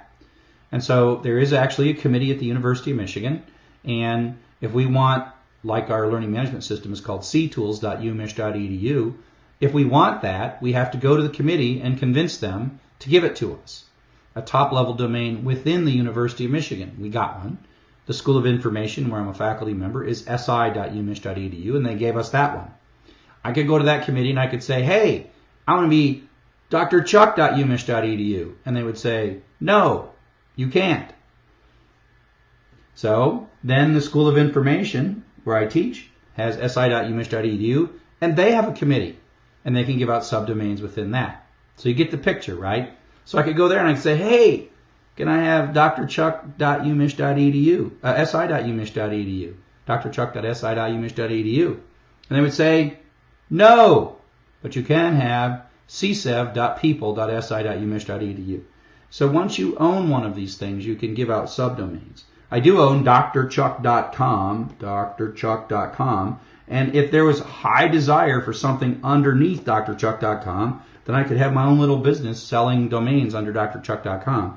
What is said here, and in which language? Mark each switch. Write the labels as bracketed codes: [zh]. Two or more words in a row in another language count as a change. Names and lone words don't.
[en] And so there is actually a committee at the University of Michigan, and if we want, like our learning management system is called ctools.umich.edu, if we want that, we have to go to the committee and convince them to give it to us. A top-level domain within the University of Michigan. We got one. The School of Information, where I'm a faculty member, is si.umich.edu, and they gave us that one. I could go to that committee and I could say, hey, I want to be drchuck.umich.edu. And they would say, no, you can't. So then the School of Information, where I teach, has si.umich.edu, and they have a committee, and they can give out subdomains within that. So you get the picture, right? So I could go there and I could say, hey, can I have drchuck.umich.edu, si.umich.edu, drchuck.si.umich.edu? And they would say, no, but you can have csev.people.si.umich.edu. So once you own one of these things, you can give out subdomains. I do own drchuck.com, and if there was high desire for something underneath drchuck.com, then I could have my own little business selling domains under drchuck.com.